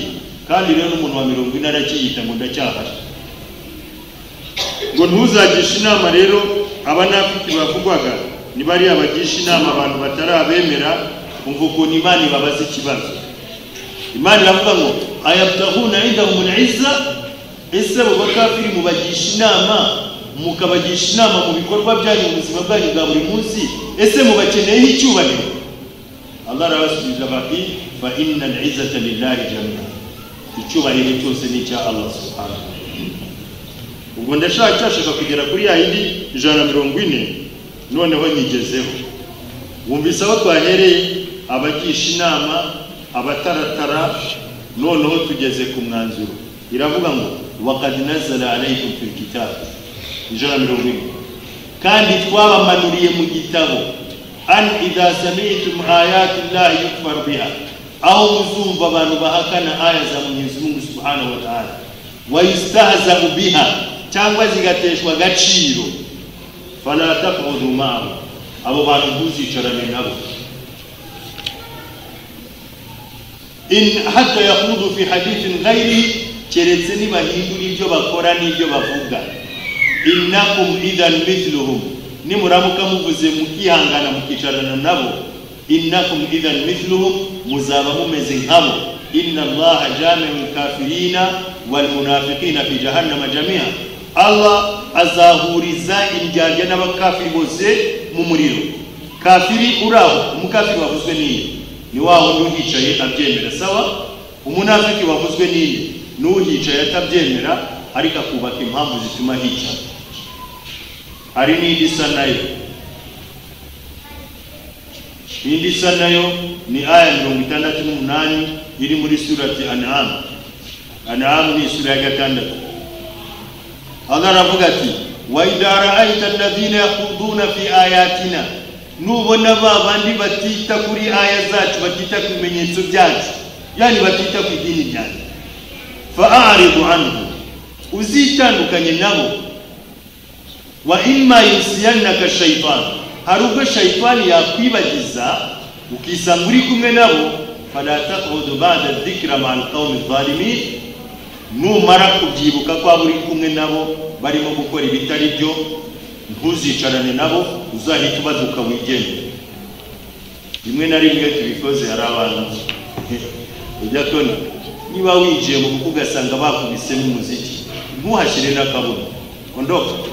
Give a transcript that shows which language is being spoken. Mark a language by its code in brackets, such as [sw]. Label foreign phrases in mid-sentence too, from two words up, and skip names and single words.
[rw] Kandi rero umuntu wa 40 arakiyita ngo ndacyahari. Ngo ntuzagisha inama rero abanafiki bavugwaga, ni bari abagisha inama abantu batarabemera, umva ukuntu Imana ibabaza ikibazo. Imana iravuga ngo [ar] أيبتغون عندهم العزة, [rw] ese abo bakafiri mubagisha inama, mukabagisha inama mu bikorwa byanyu mu buzima bwanyu bwa buri munsi, ese mubakeneye icyubahiro? Allah arabasubiza bati [ar] فإن العزة لله جميعا, [rw] icyubahiro cyose ni cya Allah [ar] سبحانه وتعالى. [rw] Ubwo ndashaka kugera kuri ya yindi 140, noneho nyigezeho. Wumvise aho twahereye, abagisha inama, abataratara, noneho tugeze ku mwanzuro. Iravuga ngo [ar] وقد نزل عليكم في الكتاب, 140, [rw] kandi twabamanuriye mu gitabo an [ar] إذا سمعتم آيات الله يكفر بها, [rw] aho muzumva abantu bahakana aya za Mwenyezi Mungu [ar] سبحانه وتعالى, ويستهزأ بها, [rw] cyangwa zigateshwa agaciro, [ar] فلا تقعدوا معهم, [rw] abo bantu ntuzicarane nabo, [ar] إن حتى يخوضوا في حديث غيره, [rw] keretse nibahindura ibyo bakora n'ibyo bavuga. [ar] إنكم إذا مثلهم, [rw] nimuramuka muvuze mukihangana mukicarana nabo, [ar] إنكم إذا مثلهم, [rw] muzaba mumeze nkabo. [ar] إن الله جامع الكافرين والمنافقين في جهنم جميعا, [rw] Allah azahuriza indyarya n'abakafiri bose mu muriro. Kafiri uraho, umukafiri wavuzwe ni waho n'uhicaye abyemera, sawa. Umunafiki wavuzwe n'uhicaye atabyemera ariko akubaka impamvu zituma hica. Hari n'indi sanayo, indi sanayo ni aya 68 iri muri surati An'am. An'am ni sura ya 6. Allah aravuga ati [ar] وإذا رأيت الذين يخوضون في آياتنا, [rw] nubona babandi batita kuri aya zacu, batita ku bimenyetso byacu, yani batita ku idini ryacu, [ar] فأعرض عنهم, [rw] uzitandukanye nabo. [ar] وإما ينسينك الشيطان, [rw] hari ubwo shaytani yakwibagiza ukisanga uri kumwe nabo, [ar] فلا تقعد بعد الذكرى مع القوم الظالمين, [rw] numara kubyibuka ko uri kumwe nabo barimo gukora ibitari byo, ntuzicarane nabo, uzahita ubaduka wigende. Rimwe na rimwe tubikoze, hari abantu ujya tona, niba wigiye mu kuvuga ugasanga bakubise n'umuziki, ntuhashyire n'akabuno, ondoka.